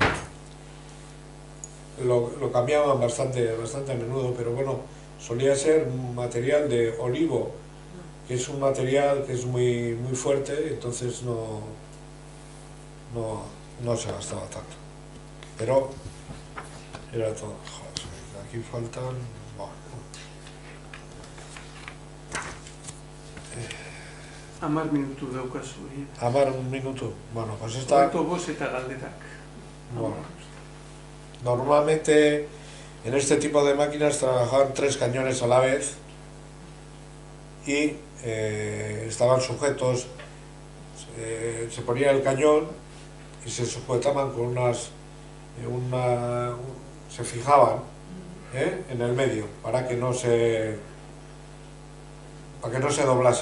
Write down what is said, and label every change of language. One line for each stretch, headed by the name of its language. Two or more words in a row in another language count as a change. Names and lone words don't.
Spanish: Lo cambiaban bastante a menudo, pero bueno, solía ser material de olivo, que es un material que es muy fuerte, entonces no se gastaba tanto. Pero era todo. Joder, aquí faltan...
Basque: Amar minutu daukazu.
Spanish: Amar un minuto. Bueno, pues esta...
Basque: Autobús eta galderak.
Spanish: Bueno, normalmente en este tipo de máquinas trabajaban 3 cañones a la vez, y estaban sujetos Se ponía el cañón y se sujetaban con se fijaban en el medio para que no se doblasen.